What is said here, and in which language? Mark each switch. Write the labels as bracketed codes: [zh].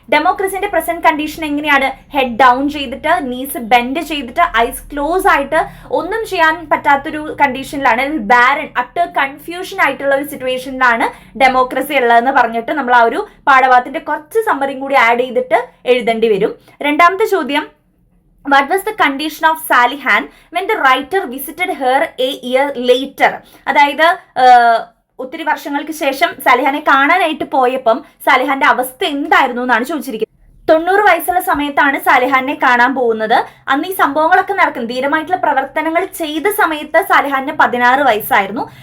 [ml] ഡെമോക്രസിന്റെ present condition എങ്ങനെയാണ്? Head down ചെയ്തിട്ട്, knees bend ചെയ്തിട്ട്, ഐസ് ക്ലോസ് ആയിട്ട് ഒന്നും ചെയ്യാൻ പറ്റാത്തൊരു കണ്ടീഷനിലാണ്, ബാരൻ അട്ടർ കൺഫ്യൂഷൻ ആയിട്ടുള്ള ഒരു സിറ്റുവേഷനിലാണ് ഡെമോക്രസി ഉള്ളതെന്ന് പറഞ്ഞിട്ട് നമ്മൾ ആ ഒരു പാഠഭാഗത്തിന്റെ കുറച്ച് സമ്മറിയും കൂടി ആഡ് ചെയ്തിട്ട് എഴുതേണ്ടി വരും. രണ്ടാമത്തെ ചോദ്യം, [en] what was the condition of Salihan when the writer visited her a year later? [ml] അതായത് ഒത്തിരി വർഷങ്ങൾക്ക് ശേഷം സാലിഹാനെ കാണാനായിട്ട് പോയപ്പം സാലിഹാന്റെ അവസ്ഥ എന്തായിരുന്നു എന്നാണ് ചോദിച്ചിരിക്കുന്നത്. 90 വയസ്സുള്ള സമയത്താണ് സാലിഹാനെ കാണാൻ പോകുന്നത്. അന്ന് ഈ സംഭവങ്ങളൊക്കെ നടക്കും. ധീരമായിട്ടുള്ള പ്രവർത്തനങ്ങൾ ചെയ്ത സമയത്ത് സാലിഹാന് 16 വയസ്സായിരുന്നു.